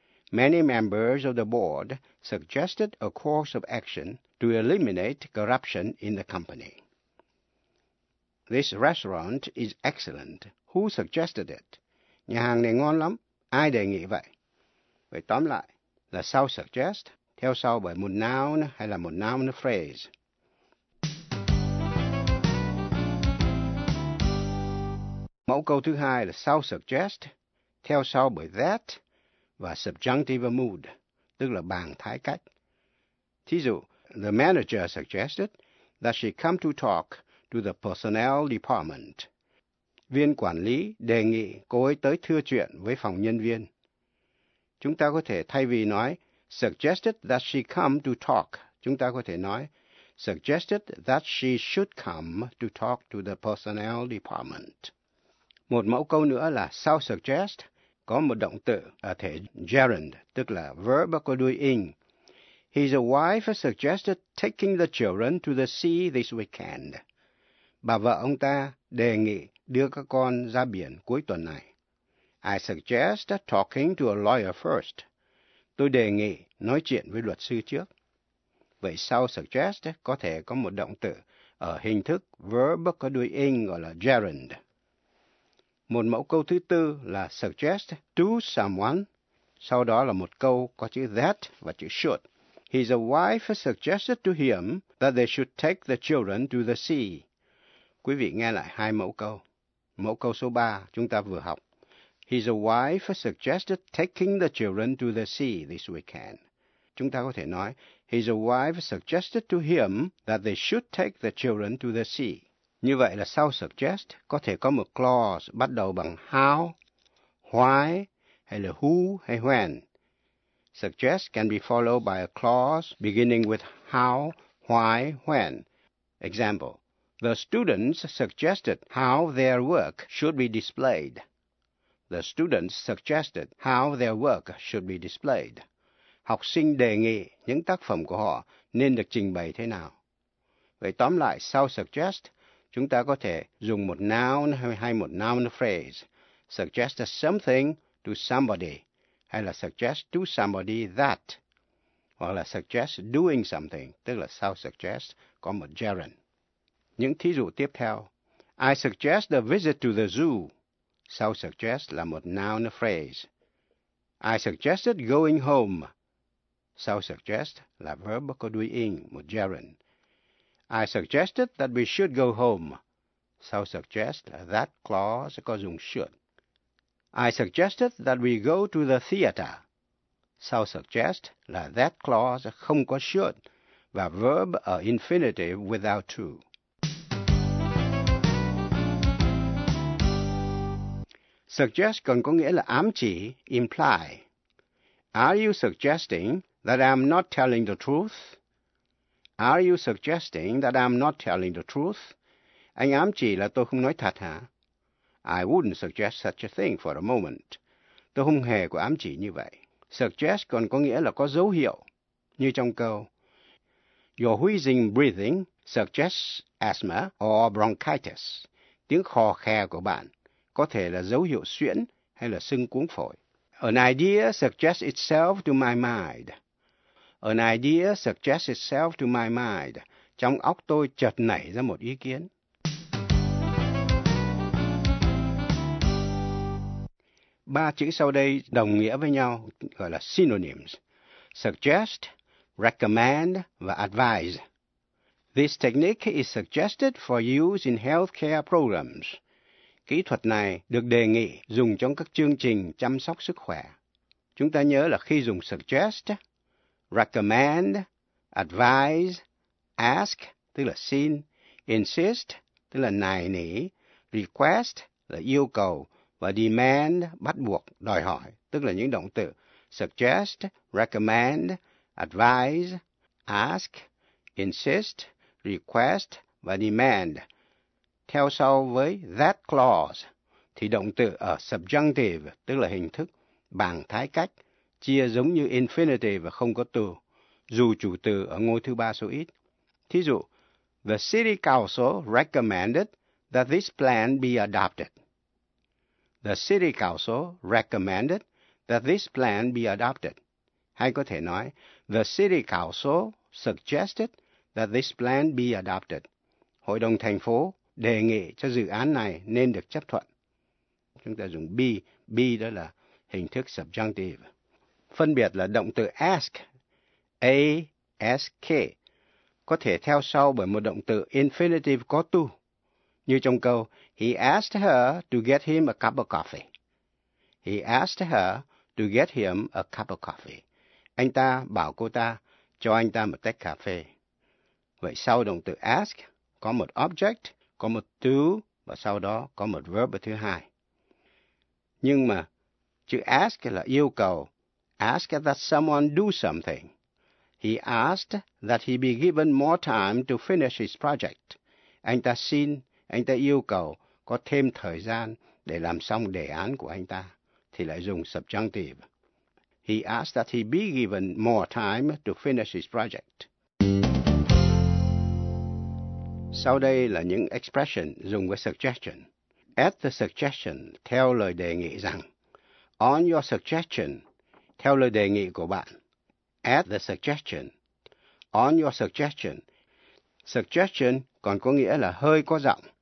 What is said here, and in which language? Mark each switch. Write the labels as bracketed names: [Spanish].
[English] Many members of the board suggested a course of action to eliminate corruption in the company. This restaurant is excellent. Who suggested it? [Vietnamese] Nhà hàng này ngon lắm. Ai đề nghị vậy? Vậy tóm lại là sau suggest, theo sau bởi một noun hay là một noun phrase. Mẫu câu thứ hai là sau suggest, theo sau bởi that và subjunctive mood, tức là bằng thái cách. Thí dụ, [English] the manager suggested that she come to talk to the personnel department. [Vietnamese] Viên quản lý đề nghị cô ấy tới thưa chuyện với phòng nhân viên. Chúng ta có thể thay vì nói [English] suggested that she come to talk, [Vietnamese] chúng ta có thể nói [English] suggested that she should come to talk to the personnel department. [Vietnamese] Một mẫu câu nữa là sau suggest có một động từ ở thể gerund, tức là verb có đuôi ing. [English] His wife suggested taking the children to the sea this weekend. [Vietnamese] Bà vợ ông ta đề nghị đưa các con ra biển cuối tuần này. [English] I suggest talking to a lawyer first. [Vietnamese] Tôi đề nghị nói chuyện với luật sư trước. Vậy sau suggest có thể có một động từ ở hình thức verb có đuôi ing gọi là gerund. Một mẫu câu thứ tư là suggest to someone, sau đó là một câu có chữ that và chữ should. [English] His wife suggested to him that they should take the children to the sea. [Vietnamese] Quý vị nghe lại hai mẫu câu. Mẫu câu số ba chúng ta vừa học. [English] His wife suggested taking the children to the sea this weekend. [Vietnamese] Chúng ta có thể nói, [English] his wife suggested to him that they should take the children to the sea. [Vietnamese] Như vậy là sau suggest có thể có một clause bắt đầu bằng how, why, hay là who, hay when. [English] suggests can be followed by a clause beginning with how, why, when. Example, the students suggested how their work should be displayed. The students suggested how their work should be displayed. [Vietnamese] Học sinh đề nghị những tác phẩm của họ nên được trình bày thế nào. Vậy tóm lại, sau suggest, chúng ta có thể dùng một noun hay một noun phrase. [English] Suggest something to somebody, [Vietnamese] hay là [English] suggest to somebody that, [Vietnamese] hoặc là [English] suggest doing something, tức là sau suggest có một gerund. [Vietnamese] Những thí dụ tiếp theo. [English] I suggest a visit to the zoo. [Vietnamese] Sau suggest là một noun phrase. [English] I suggested going home. [Vietnamese] Sau suggest là verb có đuôi ing, một gerund. [English] I suggested that we should go home. [Vietnamese] Sau suggest là that clause có dùng should. [English] I suggested that we go to the theater. [Vietnamese] Sau suggest là that clause không có should và verb ở infinitive without to. Suggest còn có nghĩa là ám chỉ, imply. [English] Are you suggesting that I'm not telling the truth? Are you suggesting that I'm not telling the truth? [Vietnamese] Anh ám chỉ là tôi không nói thật hả? [English] I wouldn't suggest such a thing for a moment. [Vietnamese] Tôi không hề có ám chỉ như vậy. Suggest còn có nghĩa là có dấu hiệu, như trong câu. [English] Your wheezing breathing suggests asthma or bronchitis. [Vietnamese] Tiếng khò khè của bạn có thể là dấu hiệu suyễn hay là sưng cuống phổi. [English] An idea suggests itself to my mind. An idea suggests itself to my mind. [Vietnamese] Trong óc tôi chợt nảy ra một ý kiến. Ba chữ sau đây đồng nghĩa với nhau, gọi là synonyms. [English] Suggest, recommend và advise. This technique is suggested for use in healthcare programs. [Vietnamese] Kỹ thuật này được đề nghị dùng trong các chương trình chăm sóc sức khỏe. Chúng ta nhớ là khi dùng suggest, recommend, advise, ask, tức là xin, insist, tức là nài nỉ, request, là yêu cầu, và demand, bắt buộc, đòi hỏi, tức là những động từ suggest, recommend, advise, ask, insist, request, và demand. Theo sau với that clause, thì động từ ở subjunctive, tức là hình thức, bằng thái cách, chia giống như infinitive và không có từ, dù chủ từ ở ngôi thứ ba số ít. Thí dụ, [English] the city council recommended that this plan be adopted. The city council recommended that this plan be adopted. [Vietnamese] Hay có thể nói, [English] the city council suggested that this plan be adopted. [Vietnamese] Hội đồng thành phố đề nghị cho dự án này nên được chấp thuận. Chúng ta dùng be, be đó là hình thức subjunctive. Phân biệt là động từ ask, A-S-K, có thể theo sau bởi một động từ infinitive có to, như trong câu, [English] he asked her to get him a cup of coffee. He asked her to get him a cup of coffee. [Vietnamese] Anh ta bảo cô ta cho anh ta một tách cà phê. Vậy sau động từ ask, có một object, có một to, và sau đó có một verb thứ hai. Nhưng mà, chữ ask là yêu cầu. [English] Ask that someone do something. He asked that he be given more time to finish his project. [Vietnamese] Anh ta xin, anh ta yêu cầu có thêm thời gian để làm xong đề án của anh ta. Thì lại dùng subjunctive. [English] He asked that he be given more time to finish his project. [Vietnamese] Sau đây là những expression dùng với suggestion. At the suggestion, theo lời đề nghị rằng. [English] On your suggestion, [Vietnamese] theo lời đề nghị của bạn. [English] At the suggestion. On your suggestion. [Vietnamese] Suggestion còn có nghĩa là hơi có giọng.